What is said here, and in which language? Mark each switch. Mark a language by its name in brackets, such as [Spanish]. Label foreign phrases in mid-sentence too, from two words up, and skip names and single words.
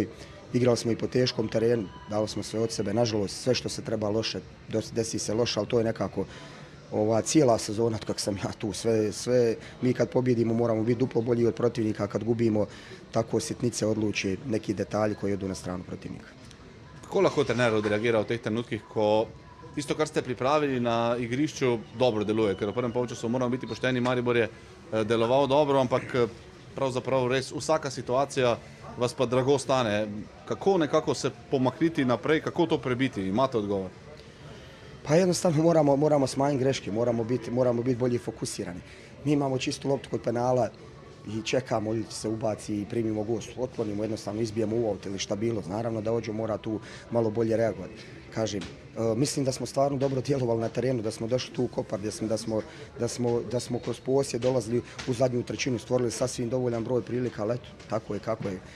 [Bosnian] Igrali smo i po teškom terenu, dali smo sve od sebe, nažalost sve što se treba loše, desi se loše, ali to je nekako cijela sezona kako sam ja tu, sve mi kad pobjedimo moramo biti duplo bolji od protivnika, kad gubimo tako sitnice odluče neki detalji koji odu na stranu protivnika. [Slovenian] Kako lahko trener odreagira v teh trenutkih, ko tisto, kar ste pripravili na igrišču, dobro deluje, ker v prvem polčasu moramo biti pošteni, Maribor je deloval dobro, ampak pravzaprav res vsaka situacija vas pa drago stane. Kako nekako se pomakniti naprej, kako to prebiti? Imate odgovor? [Bosnian] Pa jednostavno moramo smanjiti greške, moramo biti bolje fokusirani. Mi imamo čistu loptu kod penala i čekamo, se ubaci i primimo gol, otklonimo, jednostavno izbijemo u aut ili šta bilo. Naravno da Ođo mora tu malo bolje reagovati. Kažem, mislim da smo stvarno dobro djelovali na terenu, da smo došli tu u Kopar, da smo kroz posjed dolazili u zadnju trećinu, stvorili sasvim dovoljan broj prilika, ali eto, tako je kako je.